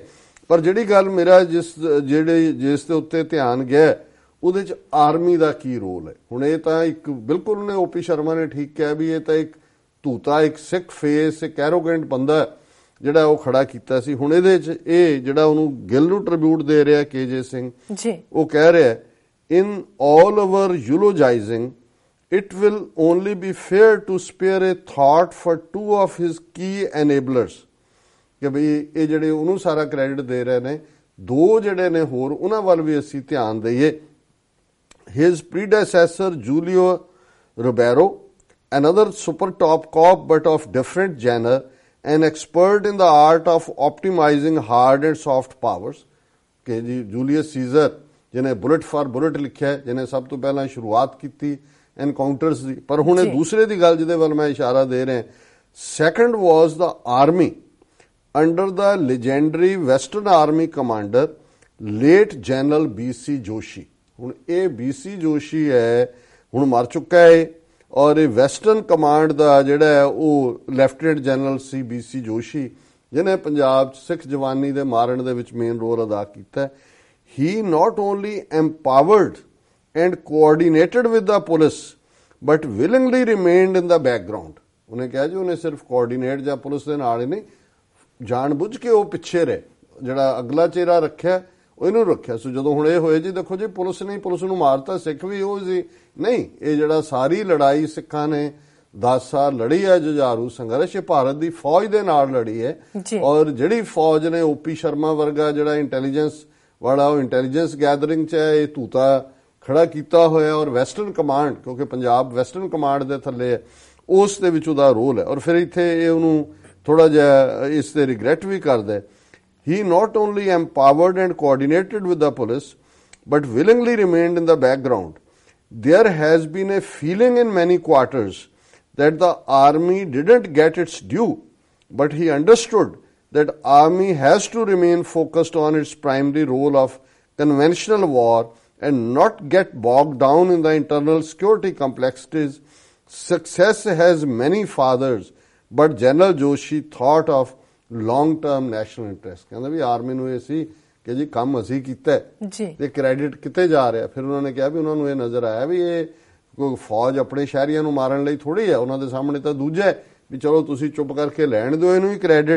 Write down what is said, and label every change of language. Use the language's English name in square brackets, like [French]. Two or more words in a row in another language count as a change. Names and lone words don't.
[Punjabi] ਪਰ ਜਿਹੜੀ ਗੱਲ ਮੇਰਾ ਜਿਸ ਦੇ ਉੱਤੇ ਧਿਆਨ ਗਿਆ, ਉਹਦੇ ਚ ਆਰਮੀ ਦਾ ਕੀ ਰੋਲ ਹੈ। ਹੁਣ ਇਹ ਤਾਂ ਇੱਕ ਬਿਲਕੁਲ ਉਹਨੇ OP ਸ਼ਰਮਾ ਨੇ ਠੀਕ ਕਿਹਾ ਵੀ ਇਹ ਤਾਂ ਇੱਕ ਧੂਤਾ, ਇੱਕ ਸਿੱਖ ਫੇਸ, ਇੱਕ ਐਰੋਗੈਂਟ ਬੰਦਾ ਜਿਹੜਾ ਉਹ ਖੜਾ ਕੀਤਾ ਸੀ। ਹੁਣ ਇਹਦੇ ਚ ਇਹ ਜਿਹੜਾ ਉਹਨੂੰ ਗਿੱਲ ਨੂੰ ਟ੍ਰਿਬਿਊਟ ਦੇ ਰਿਹਾ KJ ਸਿੰਘ, ਉਹ ਕਹਿ ਰਿਹਾ [English] in all our eulogizing, it will only be fair to spare a thought for two of his key enablers, [Punjabi] ਕਿ ਬਈ ਇਹ ਜਿਹੜੇ ਉਹਨੂੰ ਸਾਰਾ ਕ੍ਰੈਡਿਟ ਦੇ ਰਹੇ ਨੇ, ਦੋ ਜਿਹੜੇ ਨੇ ਹੋਰ ਉਹਨਾਂ ਵੱਲ ਵੀ ਅਸੀਂ ਧਿਆਨ ਦਈਏ। [English] His predecessor Julio Ribeiro, another super top cop but of different genre, an expert in the art of optimizing hard and soft powers, [Punjabi] ਕਿ ਜੀ ਜੂਲੀਅਸ ਸੀਜ਼ਰ ਜਿਹਨੇ ਬੁਲਟ ਫਾਰ ਬੁਲਟ ਲਿਖਿਆ, ਜਿਹਨੇ ਸਭ ਤੋਂ ਪਹਿਲਾਂ ਸ਼ੁਰੂਆਤ ਕੀਤੀ ਐਨਕਾਊਂਟਰਸ ਦੀ। ਪਰ ਹੁਣ ਇਹ ਦੂਸਰੇ ਦੀ ਗੱਲ ਜਿਹਦੇ ਵੱਲ ਮੈਂ ਇਸ਼ਾਰਾ ਦੇ ਰਿਹਾ, [English] Second was the army under the legendary Western Army Commander Lt General BC Joshi. [Punjabi] ਹੁਣ ਇਹ BC ਜੋਸ਼ੀ ਹੈ, ਹੁਣ ਮਰ ਚੁੱਕਾ ਹੈ, ਔਰ ਇਹ ਵੈਸਟਰਨ ਕਮਾਂਡ ਦਾ ਜਿਹੜਾ ਹੈ ਉਹ [English] lieutenant general [Punjabi] ਸੀ BC ਜੋਸ਼ੀ, ਜਿਹਨੇ ਪੰਜਾਬ 'ਚ ਸਿੱਖ ਜਵਾਨੀ ਦੇ ਮਾਰਨ ਦੇ ਵਿੱਚ [English] main role [Punjabi] ਅਦਾ ਕੀਤਾ। [English] He not only empowered and coordinated with the police, but willingly remained in the background. [Punjabi] ਉਹਨੇ ਕਿਹਾ ਜੀ ਉਹਨੇ ਸਿਰਫ ਕੋਆਰਡੀਨੇਟ ਜਾਂ ਪੁਲਿਸ ਦੇ ਨਾਲ ਹੀ ਨਹੀਂ, ਜਾਣਬੁੱਝ ਕੇ ਉਹ ਪਿੱਛੇ ਰਹੇ, ਜਿਹੜਾ ਅਗਲਾ ਚਿਹਰਾ ਰੱਖਿਆ ਉਹਨੂੰ ਰੱਖਿਆ। ਸੋ ਜਦੋਂ ਹੁਣ ਇਹ ਹੋਏ ਜੀ, ਦੇਖੋ ਜੀ ਪੁਲਿਸ ਨੇ ਪੁਲਿਸ ਨੂੰ ਮਾਰਤਾ, ਸਿੱਖ ਵੀ ਉਹ ਸੀ ਨਹੀਂ, ਇਹ ਜਿਹੜਾ ਸਾਰੀ ਲੜਾਈ ਸਿੱਖਾਂ ਨੇ 10 ਸਾਲ ਲੜੀ ਹੈ ਜੁਝਾਰੂ ਸੰਘਰਸ਼, ਇਹ ਭਾਰਤ ਦੀ ਫੌਜ ਦੇ ਨਾਲ ਲੜੀ ਹੈ। ਔਰ ਜਿਹੜੀ ਫੌਜ ਨੇ ਓਪੀ ਸ਼ਰਮਾ ਵਰਗਾ ਜਿਹੜਾ ਇੰਟੈਲੀਜੈਂਸ ਵਾਲਾ, ਉਹ [English] intelligence gathering [Punjabi] 'ਚ ਹੈ, ਇਹ ਧੂਤਾ ਖੜਾ ਕੀਤਾ ਹੋਇਆ। ਔਰ ਵੈਸਟਰਨ ਕਮਾਂਡ, ਕਿਉਂਕਿ ਪੰਜਾਬ ਵੈਸਟਰਨ ਕਮਾਂਡ ਦੇ ਥੱਲੇ ਹੈ, ਉਸ ਦੇ ਵਿੱਚ ਉਹਦਾ ਰੋਲ ਹੈ। ਔਰ ਫਿਰ ਇੱਥੇ ਇਹ ਉਹਨੂੰ ਥੋੜਾ ਜਿਹਾ ਇਸ ਤੇ ਰਿਗਰੈਟ ਵੀ ਕਰਦਾ। [English] He not only empowered and coordinated with the police, but willingly remained in the background. There has been a feeling in many quarters that the army didn't get its due, but he understood that army has to remain focused on its primary role of conventional war and not get bogged down in the internal security complexities. Success has many fathers, but General Joshi thought of long term national interest. [Punjabi] ਕਹਿੰਦਾ ਵੀ ਆਰਮੀ ਨੂੰ ਇਹ ਸੀ ਕਿ ਜੀ ਕੰਮ ਅਸੀਂ ਕੀਤਾ ਤੇ ਕ੍ਰੈਡਿਟ ਕਿਤੇ ਜਾ ਰਿਹਾ। ਫਿਰ ਉਹਨਾਂ ਨੇ ਕਿਹਾ ਵੀ ਉਹਨਾਂ ਨੂੰ ਇਹ ਨਜ਼ਰ ਆਇਆ ਵੀ ਇਹ ਕੋਈ ਫੌਜ ਆਪਣੇ ਸ਼ਹਿਰੀਆਂ ਨੂੰ ਮਾਰਨ ਲਈ ਥੋੜੀ ਹੈ, ਉਹਨਾਂ ਦੇ ਸਾਹਮਣੇ ਤਾਂ ਦੂਜਾ ਹੈ ਵੀ ਚਲੋ ਤੁਸੀਂ ਚੁੱਪ ਕਰਕੇ ਲੈਣ ਦਿਓ ਇਹਨੂੰ ਹੀ ਕ੍ਰੈਡਿਟ।